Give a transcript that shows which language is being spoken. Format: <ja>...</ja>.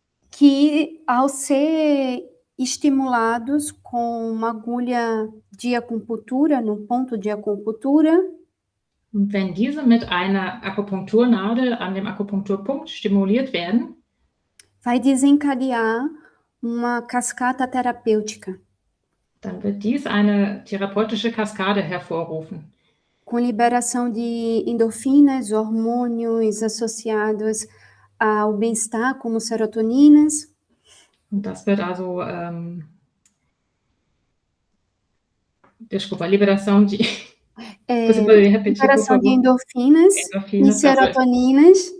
<pt>Que, ao ser estimulados com uma agulha de acupuntura, no ponto de acupuntura,</pt> <de>und wenn diese mit einer Akupunkturnadel an dem Akupunkturpunkt stimuliert werden,</de> <pt>vai desencadear uma cascata terapêutica,</pt> <de>dann wird dies eine therapeutische Kaskade hervorrufen.</de> <pt>com liberação de endorfinas, hormônios associados ao bem-estar, como serotoninas.</pt> <de>Und das wird also</de> <pt>desculpa, liberação de Liberação de endorfinas e serotoninas.</pt>